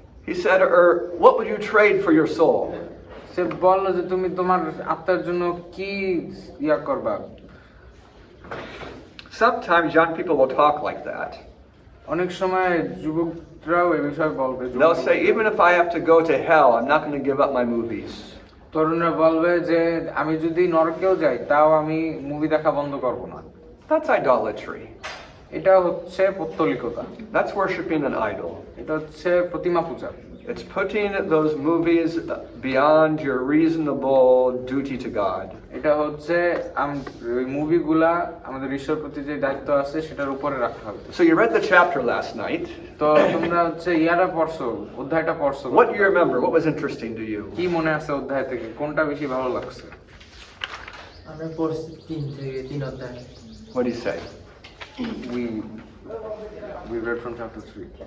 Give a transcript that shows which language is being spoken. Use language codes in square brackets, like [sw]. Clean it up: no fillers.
[en] He said, "Or what would you trade for your soul?" [bn] সে বললো যে তুমি তোমার আত্মার জন্য কি ইয়া করবা? [en] Sometimes young people will talk like that. [bn] অনেক সময় যুবকরাও এই বিষয়ে বলবে। [en] They'll say, "Even if I have to go to hell, I'm not going to give up my movies." [bn] তরুণরা বলবে যে আমি যদি নরকেও যাই তাও আমি মুভি দেখা বন্ধ করব না। [en] That's idolatry. [bn] এটা হচ্ছে পৌত্তলিকতা। [en] That's worshiping an idol. [bn] এটা হচ্ছে প্রতিমা পূজা। [en] It's putting those movies beyond your reasonable duty to God. [bn] এটা হচ্ছে ওই মুভিগুলা আমাদের ঈশ্বর প্রতি যে দায়িত্ব আছে সেটার উপরে রাখতে হবে। [en] So you read the chapter last night. [bn] তো তোমরা হচ্ছে পড়ছো, অধ্যায়টা পড়ছো। [en] What do you remember? What was interesting to you? [bn] কি মনে আছে অধ্যায় থেকে? কোনটা বেশি ভালো লাগছে? আমরা পড়ছি 3 অধ্যায়। [en] What do you say? We read from chapter 3.